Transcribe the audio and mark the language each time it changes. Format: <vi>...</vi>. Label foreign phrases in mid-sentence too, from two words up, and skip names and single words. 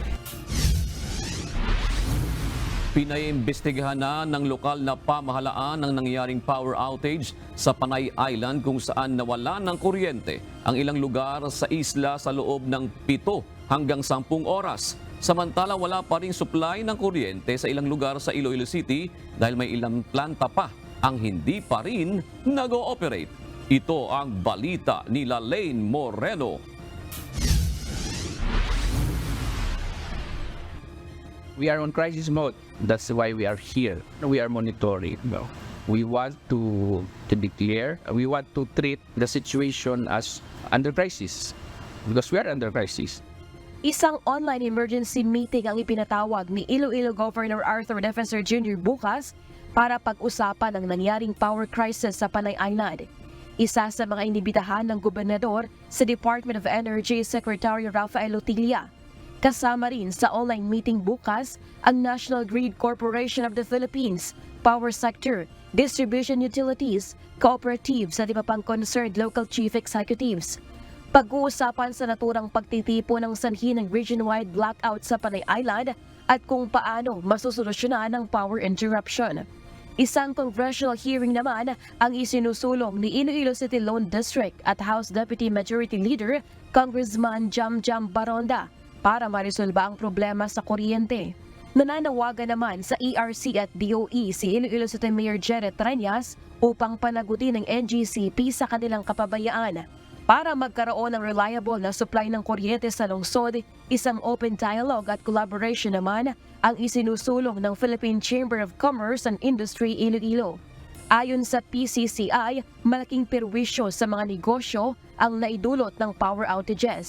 <tl>Pinaimbestigahan na ng lokal na pamahalaan ang nangyaring</tl> <en>power outage</en> <tl>sa Panay Island kung saan nawala ng kuryente ang ilang lugar sa isla sa loob ng 7 hanggang 10 oras. Samantala wala pa ring supply ng kuryente sa ilang lugar sa Iloilo City dahil may ilang planta pa ang hindi pa rin nag-ooperate. Ito ang balita ni Lane Moreno.</tl> <en>We are on crisis mode. That's why we are here. We are monitoring. We want to be clear. We want to treat the situation as under crisis because we are under crisis.</en> <tl>Isang</tl> <en>online emergency meeting</en> <tl>ang ipinatawag ni Iloilo Governor Arthur Defensor Jr. bukas para pag-usapan ang nangyaring</tl> <en>power crisis</en> <tl>sa Panay Island. Isa sa mga inibitahan ng gobernador sa Department of Energy Secretary Rafael Otilla. Kasama rin sa</tl> <en>online meeting</en> <tl>bukas ang National Grid Corporation of the Philippines, Power Sector, Distribution Utilities, Cooperatives at iba pang</tl> <en>concerned local chief executives.</en> <tl>Pag-uusapan sa naturang pagtitipo ng sanhi ng</tl> <en>region-wide blackout</en> <tl>sa Panay Island at kung paano masusolusyonan ang</tl> <en>power interruption.</en> <tl>Isang</tl> <en>congressional hearing</en> <tl>naman ang isinusulong ni Iloilo City Lone District at House Deputy Majority Leader Congressman Jamjam Baronda para marisolba ang problema sa kuryente. Nananawagan naman sa ERC at DOE si Iloilo City Mayor Jared Treñas upang panagutin ng NGCP sa kanilang kapabayaan. Para magkaroon ng reliable na supply ng kuryente sa lungsod, isang</tl> <en>open dialogue</en> <tl>at collaboration naman ang isinusulong ng Philippine Chamber of Commerce and Industry Iloilo. Ayon sa PCCI, malaking perwisyo sa mga negosyo ang naidulot ng</tl> <en>power outages.</en>